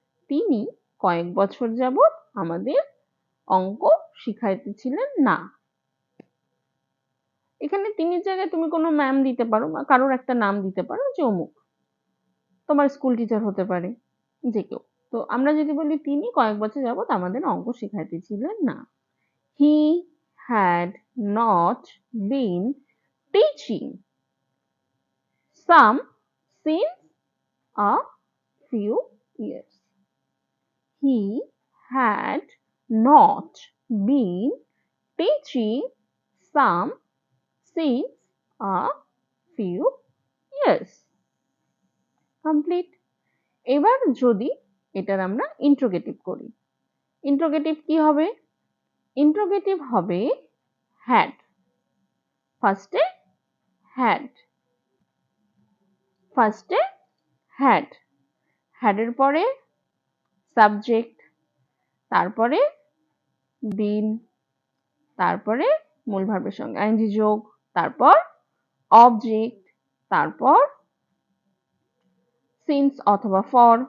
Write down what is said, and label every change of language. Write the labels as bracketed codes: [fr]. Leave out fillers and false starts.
[bn] তিনি কয়েক বছর যাবত আমাদের অঙ্ক শিখাইতেছিলেন না। এখানে তিনির জায়গায় তুমি কোনো ম্যাম দিতে পারো বা কারোর একটা নাম দিতে পারো, যে অমুক। তোমার স্কুল টিচার হতে পারে, যে কেউ। তো আমরা যদি বলি তিনি কয়েক বছর যাবত আমাদের অঙ্ক শিখাইতেছিলেন না। [en] He had not been teaching some since a few years. He had not been teaching some since a few years. Complete. [bn] এবার যদি এটার আমরা ইন্ট্রোগেটিভ করি, ইন্ট্রোগেটিভ কি হবে? ইন্ট্রোগেটিভ হবে হ্যাড। ফার্স্টে হ্যাড, ফার্স্টে হ্যাড, হ্যাডের পরে সাবজেক্ট, তারপরে বিন, তারপরে মূল ভার্বের সঙ্গে আইএনজি যোগ, তারপর অবজেক্ট, তারপর সিন্স অথবা ফর।